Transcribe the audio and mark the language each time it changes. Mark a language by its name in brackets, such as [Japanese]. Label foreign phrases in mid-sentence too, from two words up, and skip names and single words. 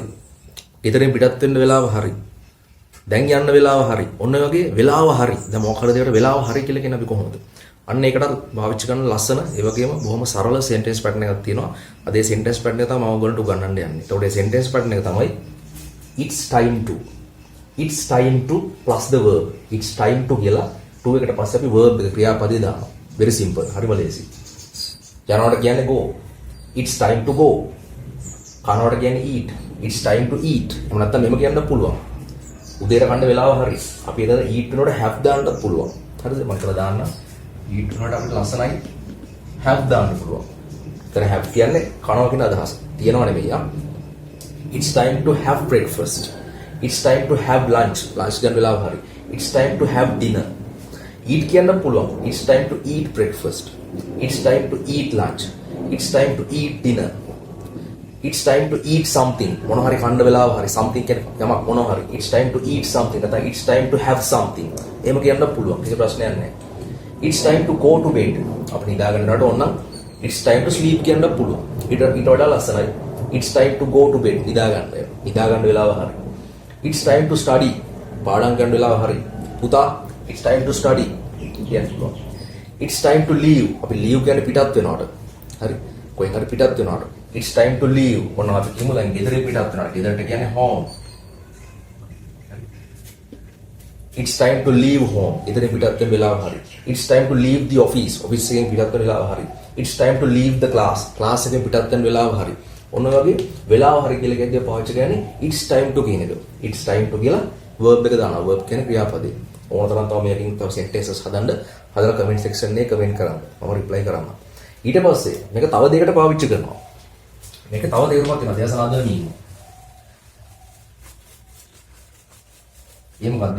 [Sinhala] ගෙදරින් පිටත් වෙන්න වෙලාව හරි. දැන් යන්න වෙලාව හරි. ඔන්න ඔය වගේ වෙලාව හරි. දැන් මොකක් හරි දෙයකට වෙලාව හරි කියලා කියන අපි කොහොමද? අන්න ඒකට පාවිච්චි කරන ලස්සන ඒ වගේම බොහොම සරල සෙන්ටෙන්ස් පැටර්න් එකක් තියෙනවා. අද ඒ සෙන්ටෙන්ස් පැටර්න් එක තමයි මම ඔයගොල්ලන්ට උගන්වන්න යන්නේ. ඒතකොට ඒ සෙන්ටෙන්ස් පැටර්න් එක තමයි [English] it's time to. It's time to plus the verb. It's time to [Sinhala] කියලා to එකට පස්සේ අපි verb එක ක්‍රියාපදේ දානවා. [English] very simple. [Sinhala] හරිම ලේසි. යනකොට කියන්නේ [English] go. It's time to go. [Sinhala] කනවට කියන්නේ [English] eat. It's time to eat. [Sinhala] එහෙම නැත්නම් මෙහෙම කියන්න පුළුවන්. උදේට කන්න වෙලාව හරි. අපි එතන eat වෙනකොට have දාන්නත් පුළුවන්. හරිද? මම කියලා දාන්න. eat වෙනකොට අපිට ලස්සනයි have දාන්න පුළුවන්. එතන have කියන්නේ කනවා කියන අදහස. තියනව නෙමෙයි ආ. [English] It's time to have breakfast. It's time to have lunch. lunch [Sinhala] ගන්න වෙලාව හරි. [English] It's time to have dinner. [Sinhala] eat කියන්න පුළුවන්. [English] It's time to eat breakfast. It's time to eat lunch. It's time to eat dinner. It's time to eat something. [Sinhala] මොන හරි කන්න වෙලාව හරි something කියන්නේ යමක් මොන හරි. [English] It's time to eat something. නැත්නම් it's time to have something. [Sinhala] එහෙම කියන්න පුළුවන්. කිසි ප්‍රශ්නයක් නැහැ. [English] It's time to go to bed. [Sinhala] අපි නිදා ගන්නකොට ඕන නම් [English] it's time to sleep [Sinhala] කියන්න පුළුවන්. ඊට වඩා ලස්සනයි. [English] It's time to go to bed. [Sinhala] නිදා ගන්න වෙලාව හරි. [English] It's time to study. [Sinhala] පාඩම් ගන්න වෙලාව හරි. පුතා [English] it's time to study [Sinhala] කියන්න පුළුවන්. [English] It's time to leave. [Sinhala] අපි leave කියන්නේ පිටත් වෙනවට. හරි. කොහෙන් හරි පිටත් වෙනවට. [English] It's time to leave. [Sinhala] මොනවා අපි කියමු දැන් ගෙදරින් පිටත් වෙනවා. ගෙදරට කියන්නේ [English] home. It's time to leave home. [Sinhala] ගෙදරින් පිටත් වෙන වෙලාව හරි. [English] It's time to leave the office. [Sinhala] office එකෙන් පිටත් වෙන වෙලාව හරි. [English] It's time to leave the class. [Sinhala] class එකෙන් පිටත් වෙන වෙලාව හරි. ඔන්න වගේ වෙලාව හරි කියලා කියද්දී පාවිච්චි කරන්නේ [English] it's time to [Sinhala] කියන එක. [English] it's time to [Sinhala] කියලා verb එක දානවා. verb කියන්නේ ක්‍රියාපදේ. ඕන තරම් තව මේකකින් තව sentences හදන්න හදලා [English] comment section [Sinhala] එකේ comment කරන්න. මම reply කරන්න. ඊට පස්සේ මේක තව දෙයකට පාවිච්චි කරනවා. මේක තව දෙයකට තියෙනවා. දේශනාදන නීම. ඒ මොකද්ද?